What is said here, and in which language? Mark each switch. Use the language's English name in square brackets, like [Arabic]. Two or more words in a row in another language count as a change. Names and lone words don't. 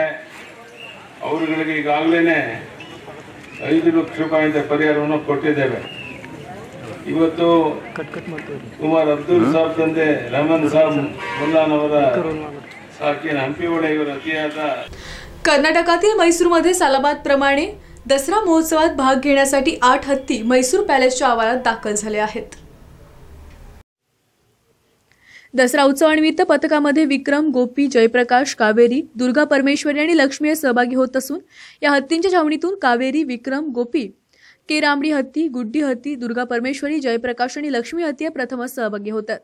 [Kannada] ಅವರುಗಳಿಗೆ ಈಗಾಗಲೇ 5 ಲಕ್ಷ ರೂಪಾಯಿ ಪರಿಹಾರವನ್ನು ಕೊಟ್ಟಿದ್ದೇವೆ. ಇವತ್ತು ಕುಮಾರ್ ಅಬ್ದುಲ್ ಸಾಬ್ ತಂದೆ ರಮನ್ ಸಾಬ್ ಮುಲ್ಲಾನವರ ಸಾಕಿನ ಹಂಪಿಹೊಳೆ ಇವರ ಅತಿಯಾದ [Marathi] कर्नाटकातील मैसूरमध्ये सालाबाद प्रमाणे दसरा महोत्सवात भाग घेण्यासाठी 8 हत्ती म्हैसूर पॅलेसच्या आवारात दाखल झाले आहेत. दसरा उत्सवानिमित्त पथकामध्ये विक्रम, गोपी, जयप्रकाश, कावेरी, दुर्गा परमेश्वरी आणि लक्ष्मी सहभागी होत असून या हत्तींच्या छावणीतून कावेरी, विक्रम, गोपी, केरांबडी हत्ती, गुड्डी हत्ती, दुर्गा परमेश्वरी, जयप्रकाश आणि लक्ष्मी हत्ती प्रथमच सहभागी होतात.